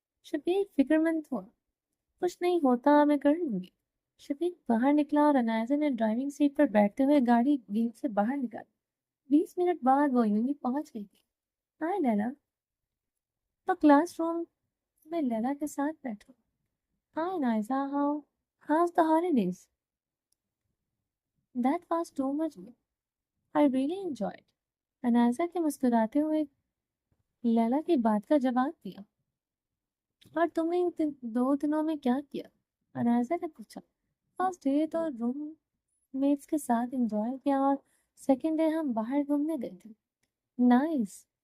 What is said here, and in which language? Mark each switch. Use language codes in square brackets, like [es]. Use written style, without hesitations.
[hi] शफीक फिक्रमंद हुआ। कुछ नहीं होता, मैं कर लूंगी। शफीक बाहर निकला और अनायजा ने ड्राइविंग सीट पर बैठते हुए गाड़ी गेट से बाहर निकाली। 20 मिनट बाद वो यूनी पहुंच गई थी। हाय लैला। तो क्लासरूम में लैला के साथ बैठो। [en] Hi Naija, how's the holidays? That was too much. I really enjoyed. [hi] अनायजा के मुस्कुराते हुए लैला की बात का जवाब दिया। और तुमने इन 2 दिनों में क्या किया? अनायजा ने पूछा। फर्स्ट डे तो रूम मेट्स के साथ एंजॉय किया और सेकेंड डे हम बाहर घूमने गए थे। नाइस।